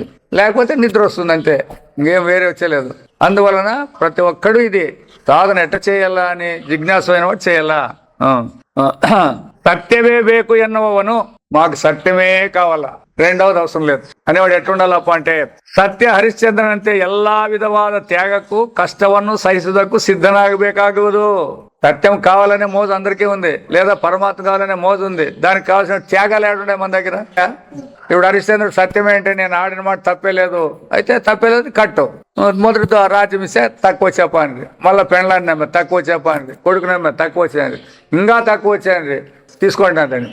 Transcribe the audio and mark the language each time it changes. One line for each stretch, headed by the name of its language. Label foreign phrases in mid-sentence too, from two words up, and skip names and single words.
Telugu: లేకపోతే నిద్ర వస్తుంది, అంతే. ఇంకేం వేరే వచ్చేలేదు. అందువలన ప్రతి ఒక్కడు ఇది సాధన ఎట్ట చేయాలా అని జిజ్ఞాస అయిన వాడు చేయాలా.
Kannada: ಸತ್ಯವೇ ಬೇಕು ಎನ್ನುವನು,
Telugu: మాకు సత్యమే కావాలా, రెండవది అవసరం లేదు అనేవాడు ఎట్లుండాలప్ప అంటే
Kannada: ಸತ್ಯ ಹರಿಶ್ಚಂದ್ರನಂತೆ ಎಲ್ಲಾ ವಿಧವಾದ ತ್ಯಾಗಕ್ಕೂ ಕಷ್ಟವನ್ನು ಸಹಿಸುವುದಕ್ಕೂ ಸಿದ್ಧನಾಗಬೇಕಾಗುವುದು.
Telugu: సత్యం కావాలనే మోజు అందరికీ ఉంది, లేదా పరమాత్మ కావాలనే మోజు ఉంది. దానికి కావాల్సిన త్యాగాలు ఏడుండే మన దగ్గర. ఇప్పుడు హరిశ్చంద్రుడు సత్యమే అంటే నేను ఆడిన మాట తప్పే లేదు, అయితే తప్పే లేదు కట్టు. మొదటితో రాజ్యం ఇస్తే తక్కువ చెప్పాను, మళ్ళీ పెండ్లాన్ని నమ్మే తక్కువ చెప్పాను, కొడుకు నమ్మే తక్కువ వచ్చాను, ఇంకా తక్కువ వచ్చాను తీసుకోండి అంటండి.